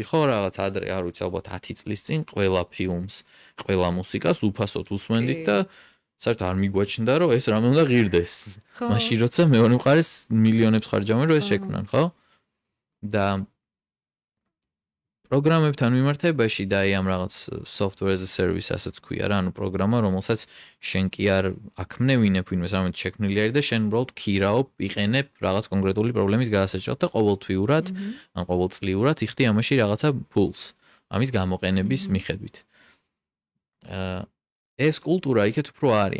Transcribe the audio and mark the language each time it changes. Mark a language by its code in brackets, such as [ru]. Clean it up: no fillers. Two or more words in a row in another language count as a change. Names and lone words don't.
[ka] ხო, რაღაც ადრე არ ვიცი, ალბათ 10 წლის წინ ყველა ფილმს, ყველა მუსიკას უფასოდ უსმენდით და საერთოდ არ მიგვაჩნდა, რომ ეს რამე უნდა ღირდეს. მაშინ როცა მეორე მხარეს მილიონებს ხარჯავენ, რომ ეს შექმნან, ხო? და პროგრამებთან მიმართებაში და აი ამ რაღაც [en] software as a service [ka] ასეც ქვია რა, ანუ პროგრამა, რომელსაც შენ კი არ აქმნევინებ ვინმეს რამე შექმნილი არის და შენ უბრალოდ ქირაობ, იყენებ რაღაც კონკრეტული პრობლემის გადასაჭრელად და ყოველთვიურად, ან ყოველწლიურად იხდი ამაში რაღაცა ფულს, ამის გამოყენების მიხედვით. ეს კულტურა იქეთ უფრო არის.